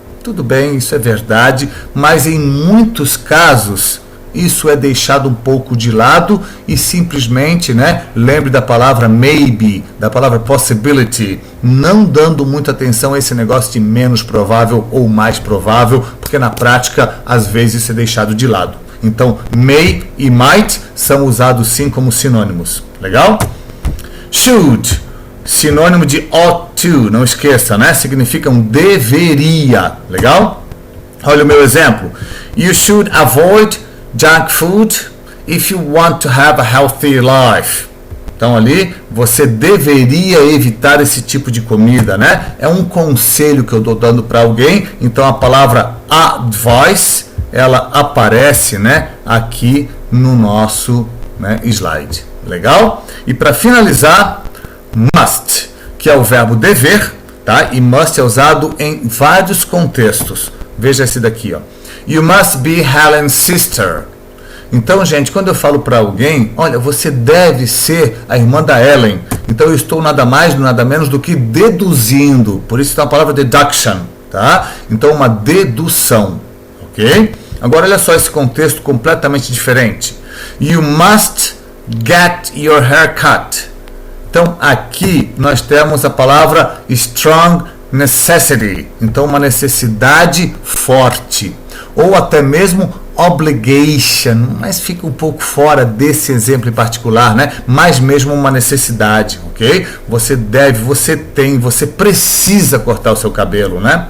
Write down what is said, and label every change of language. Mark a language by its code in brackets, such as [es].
[pt] Tudo bem, isso é verdade, mas em muitos casos isso é deixado um pouco de lado e simplesmente, né, lembre da palavra maybe, da palavra possibility, não dando muita atenção a esse negócio de menos provável ou mais provável, porque na prática, às vezes, isso é deixado de lado. Então, may e might são usados sim como sinônimos. Legal? Should, sinônimo de ought to, não esqueça, né? Significa um deveria. Legal? Olha o meu exemplo. [en] You should avoid junk food if you want to have a healthy life. [pt] Então ali você deveria evitar esse tipo de comida, né? É um conselho que eu estou dando para alguém. Então a palavra advice, ela aparece, né, aqui no nosso, né, slide. Legal? E para finalizar, must, que é o verbo dever, tá? E must é usado em vários contextos. Veja esse daqui, ó. [en] You must be Helen's sister. [pt] Então, gente, quando eu falo para alguém, olha, você deve ser a irmã da Ellen. Então, eu estou nada mais, nada menos do que deduzindo. Por isso está a palavra deduction, tá? Então, uma dedução, ok? Agora, olha só esse contexto completamente diferente. [en] You must get your hair cut. [pt] Então, aqui nós temos a palavra strong necessity. Então, uma necessidade forte. Ou até mesmo obligation, mas fica um pouco fora desse exemplo em particular, né? Mas mesmo uma necessidade, ok? Você deve, você tem, você precisa cortar o seu cabelo, né?